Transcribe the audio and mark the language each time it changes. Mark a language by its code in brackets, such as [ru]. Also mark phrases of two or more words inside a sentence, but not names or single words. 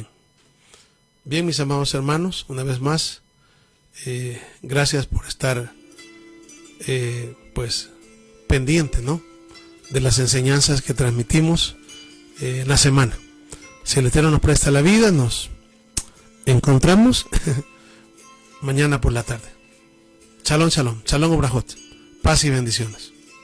[es] Bien, mis amados hermanos, una vez más, gracias por estar pues pendiente, ¿no?, de las enseñanzas que transmitimos en la semana. Si el Eterno nos presta la vida, nos encontramos mañana por la tarde. [he] שלום, שלום, שלום וברכות, [es] paz y bendiciones.